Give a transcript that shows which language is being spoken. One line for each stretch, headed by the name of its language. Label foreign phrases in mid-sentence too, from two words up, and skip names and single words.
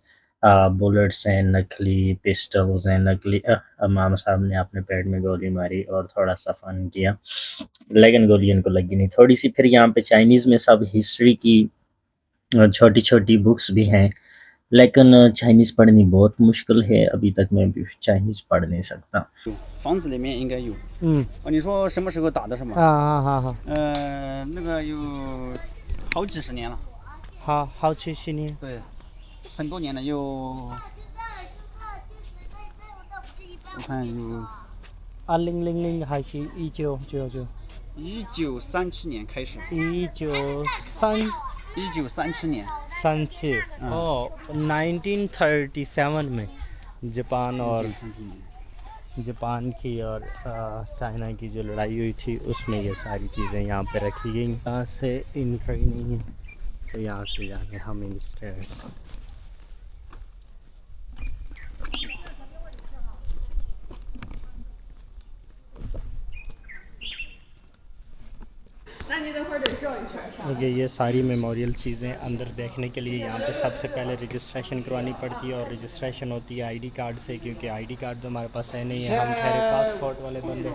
Urdu: بلٹس ہیں، نقلی پسٹلز ہیں، نقلی امام صاحب نے اپنے پیٹ میں گولی ماری اور تھوڑا سا فن کیا، لیکن گولی ان کو لگی نہیں تھوڑی سی. پھر یہاں پہ چائنیز میں سب ہسٹری کی چھوٹی چھوٹی بکس بھی ہیں، لیکن چائنیز پڑھنی بہت مشکل ہے، ابھی تک میں بھی چائنیز پڑھ نہیں سکتا.
Chinese: 房子里面应该有。嗯，你说什么时候打的是吗？好，那个有好几十年了。好奇心呢？对，很多年了，有我看有 2000还是1999？ 1937年开始。 1937 1937年。
Urdu: 哦 1937 میں جاپان اور
Chinese: 1937年。
Urdu: جاپان کی اور چائنا کی جو لڑائی ہوئی تھی اس میں یہ ساری چیزیں یہاں پہ رکھی گئی. یہاں سے انٹری نہیں ہے، تو یہاں سے جا کے ہم
English: in stairs.
Urdu: اوکے، یہ ساری میموریل چیزیں اندر دیکھنے کے لیے یہاں پہ سب سے پہلے رجسٹریشن کروانی پڑتی ہے اور رجسٹریشن ہوتی ہے
English: ID card
Urdu: سے، کیونکہ
English: ID card
Urdu: تو ہمارے پاس ہے نہیں ہے، ہم ٹھہرے پاسپورٹ والے بندے.